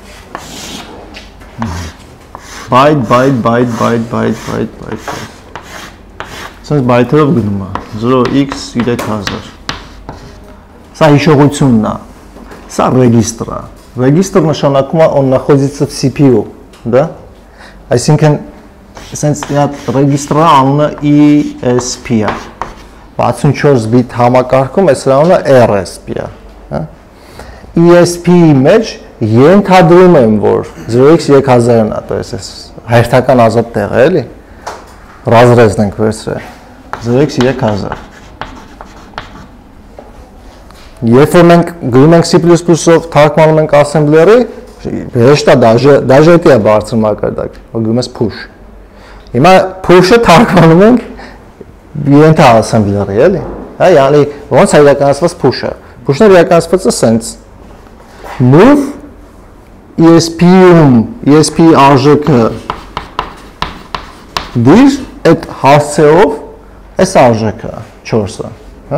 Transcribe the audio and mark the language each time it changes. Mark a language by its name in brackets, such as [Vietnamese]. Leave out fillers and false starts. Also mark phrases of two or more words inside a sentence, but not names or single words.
[Armenian] Byte։ Սենց բայթերով գնում է, 0x3000։ Սա հիշողությունն է, սա ռեգիստր է։ Ռեգիստր նշանակում է [Russian] on находится в CPU, да? [Armenian] Այսինքն, սենց այդ ռեգիստրը անունը ESP է։ 64 բիտ համակարգում այս անունը RSP է, հա? ESP-ի մեջ ենթադրում եմ, որ 0x3000-ն է, [Russian] то есть [Armenian] հերթական ազատ տեղ է, էլի։ Razrezն ենք վերցրել 0x3000։ Երբ որ մենք գրում ենք C++-ով թարգմանում ենք assembler-ի, հեշտ է, դաժե է բարձր մակարդակ, որ գրում ես push։ Հիմա push-ը թարգմանում ենք ենթա assembler-ի, էլի։ Հա, յանի ոնց է իրականացված push-ը։ Push-ն իրականացված է սենց move ESP-ում ESP-ի արժեքը դիր այդ հասցեով այս արժեքը 4-ը, հա?